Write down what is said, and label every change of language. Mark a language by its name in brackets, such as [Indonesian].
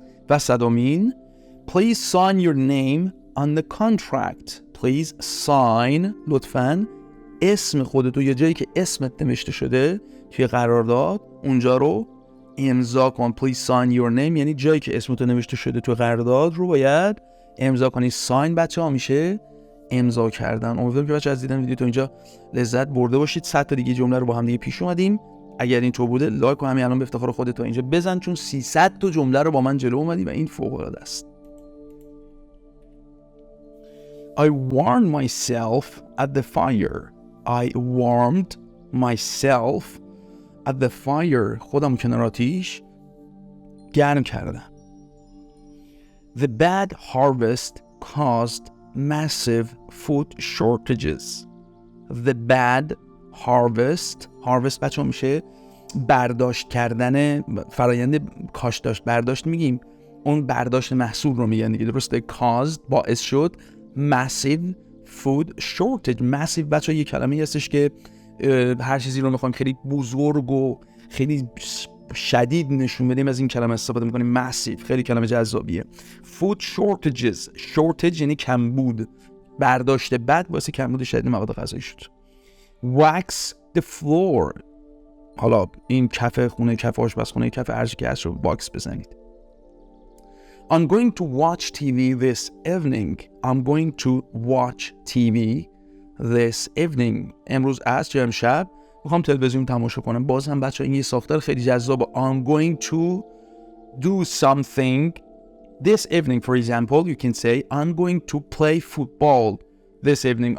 [Persian] و صدامین [English] Please sign your name on the contract. Please sign. [Persian] لطفاً اسم خودتو یا جایی که اسمت نوشته شده توی قرارداد اونجا رو امضا کن. [English] Please sign your name [Persian] یعنی جایی که اسمتو نوشته شده توی قرارداد رو باید امضا کنی. sign بچه ها میشه امضا کردن. امیدوارم که بچه از دیدن ویدیو تا اینجا لذت برده باشید. 100 تا دیگه جمله رو با هم دیگه پیش اومدیم. اگر این طور بوده لایک و همین الان به افتخار خودت تا اینجا بزن، چون 300 تا جمله رو با من جلو اومدی و این فوق العاده است. [English] I warmed myself at the fire. I warmed myself at the fire. [Persian] خودم کنار آتیش گرم کردم. [English] The bad harvest caused massive food shortages. The bad harvest [Persian] بچه میشه برداشت کردن، فرایند کاشت برداشت میگیم، اون برداشت محصول رو میگن دیگه، درسته؟ [English] caused [Persian] باعث شد [English] massive food shortage. [Persian] massive بچه یه کلمه هستش که هر چیزی رو میخوایم خیلی بزرگ و خیلی شدید نشون بدیم از این کلمه استفاده میکنیم. massive خیلی کلمه جذابیه. [English] food shortages. [Persian] shortage یعنی کمبود، برداشت بد واسه کمبود شدید مواد غذایی شد. [English] wax the floor. [Persian] حالا این کف خونه، کف آشپزخونه، کف هر چی که هست رو واکس بزنید. [English] I'm going to watch TV this evening. I'm going to watch TV this evening. [Persian] امروز عصر یا امشب میخوام تلویزیون تماشا کنم. باز هم بچه این یه ساختار خیلی جذابه. [English] I'm going to do something this evening. For example, you can say I'm going to play football this evening.